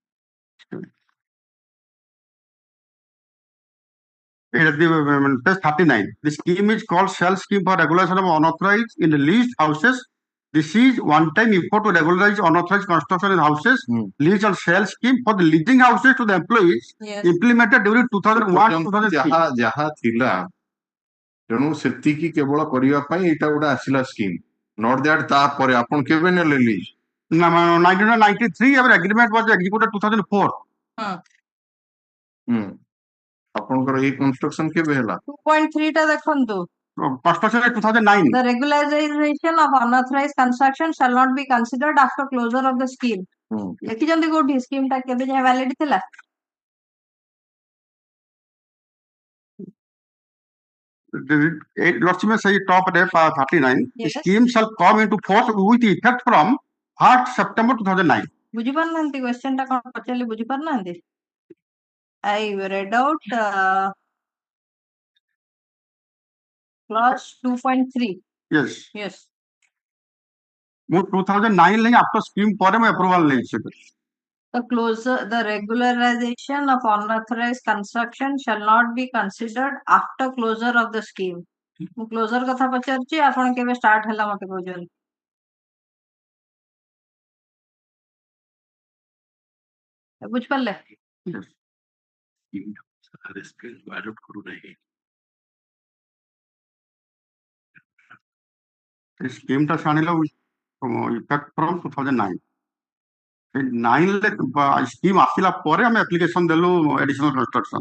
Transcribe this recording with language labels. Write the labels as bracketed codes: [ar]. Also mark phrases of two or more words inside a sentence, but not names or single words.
[en] At the page 39, the scheme is called Shell Scheme for Regulation of Unauthorized in the Leased Houses. This is one-time effort to regularize unauthorized construction in houses, lease and sale scheme for the leasing houses to the employees, Yes. implemented during 2001 2003. [or] ଯାହା ଥିଲା ତେଣୁ ସେତିକି କେବଳ କରିବା ପାଇଁ ଏଇଟା ଗୋଟେ ଆସିଲା ସ୍କିମ୍, [en] not that [or] ତାପରେ ଆପଣ କେବେ ନେଲେ ଲିଜ୍? [en] 1993 our agreement was executed 2004. [or] ଆପଣଙ୍କର ଏଇ କନଷ୍ଟ୍ରକ୍ସନ କେବେ ହେଲା? 2.3 ଟା ଦେଖନ୍ତୁ. [en] Construction at 2009. The regularization of unauthorized construction shall not be considered after closure of the scheme. [or] ଦେଖିଛନ୍ତି କୋଉଠି ସ୍କିମ୍ ଟା କେବେ ଯାଏ valid ଥିଲା? [en] Lordship say top at 39. Yes. The scheme shall come into force with effect from 1st September 2009. [or] ବୁଝିପାରୁନାହାନ୍ତି question ଟା କଣ ପଚାରିଲି ବୁଝିପାରୁନାହାନ୍ତି? [en] I read out clause 2.3. Yes. Yes. [or] ମୁଁ 2009 ରେ [en] after scheme [or] ପରେ ମୁଁ approval ନେଇଛି. [en] The regularization of unauthorized construction shall not be considered after closure of the scheme. [or] ମୁଁ closure କଥା ପଚାରୁଛି ଆପଣ କେବେ start ହେଲା ମତେ କହୁଛନ୍ତି? ବୁଝିପାରିଲେ? [en] Yes. Scheme [or] ଟା ଛାଣିଲା [en] effect from 2009. [or] 9 ରେ scheme ଆସିଲା ପରେ ଆମେ application ଦେଲୁ [en] additional construction.